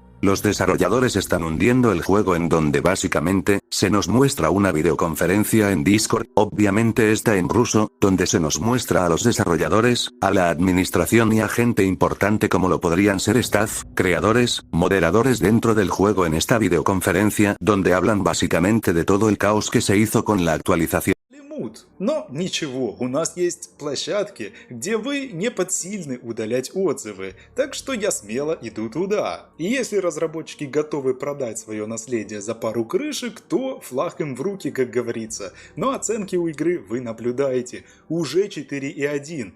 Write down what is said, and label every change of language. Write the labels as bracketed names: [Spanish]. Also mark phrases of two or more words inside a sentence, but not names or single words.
[Spanish] Los desarrolladores están hundiendo el juego, en donde básicamente, se nos muestra una videoconferencia en Discord, obviamente está en ruso, donde se nos muestra a los desarrolladores, a la administración y a gente importante como lo podrían ser staff, creadores, moderadores dentro del juego en esta videoconferencia, donde hablan básicamente de todo el caos que se hizo con la actualización. [Russian] Но ничего, у нас есть площадки, где вы не подсильны удалять отзывы, так что я смело иду туда. И если разработчики готовы продать свое наследие за пару крышек, то флаг им в руки, как говорится. Но оценки у игры вы наблюдаете, уже 4,1.